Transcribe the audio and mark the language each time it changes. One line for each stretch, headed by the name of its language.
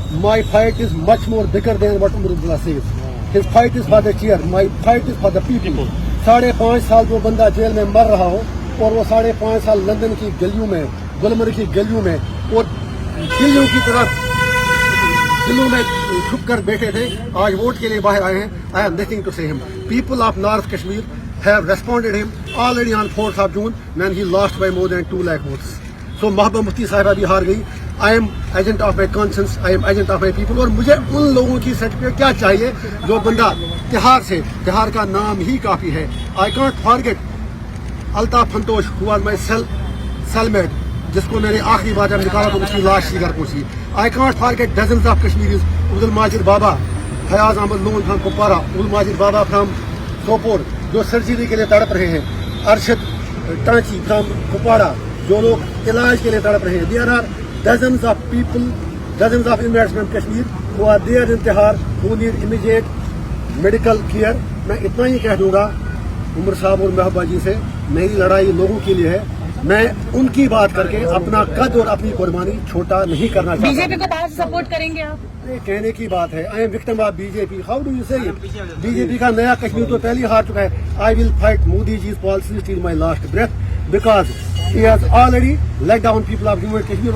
English: My fight is much more bigger than what Omar Abdullah says. His fight is for the chair. My fight is for the people.
Hindi: 5.5 साल जो बंदा jail में मर रहा हो और वो 5.5 साल लंदन की गलियों में, गुलमर्ग की गलियों में और दिल्लियों की तरफ दिलों में छुप कर बैठे थे, आज वोट के लिए बाहर आए हैं.
English: I have nothing to say him. People of North Kashmir have responded him already on 4th of June when he lost by more than 2 lakh votes.
Hindi: So Mehbooba Mufti साहिबा भी हार गई.
English: I am agent of my conscience, I am agent of my people.
Hindi: और मुझे उन लोगों की certificate क्या चाहिए जो बंदा तिहाड़ का नाम ही काफी है.
English: I can't forget
Hindi: Altaf फंतोश
English: who was my cellmate,
Hindi: जिसको मैंने आखिरी बार जब निकाला तो उसकी लाश सीकर पहुंची.
English: I can't forget dozens of Kashmiris, Abdul Majid Baba, Fayaz Ahmad Loon from Kupwara, Abdul Majid Baba from Sopore,
Hindi: जो सर्जरी के लिए तड़प रहे हैं. अरशद टांची
English: from Kupwara,
Hindi: जो लोग इलाज के लिए तड़प रहे हैं.
English: There are dozens of people, dozens of inmates from Kashmir who are there in Tihar who need immediate medical care.
Hindi: मैं इतना ही कह दूंगा उमर साहब और महबूबा जी से, मेरी लड़ाई लोगों के लिए है. मैं उनकी बात करके अपना कद और अपनी कुर्बानी छोटा नहीं करना चाहता. बीजेपी को बाहर सपोर्ट करेंगे आप? ये कहने की बात है.
English: I am victim of BJP. How do you say it?
Hindi: बीजेपी का नया कश्मीर तो पहले ही हार चुका है.
English: I will fight Modi ji policies till my last breath because he has already let down people of Jammu and Kashmir.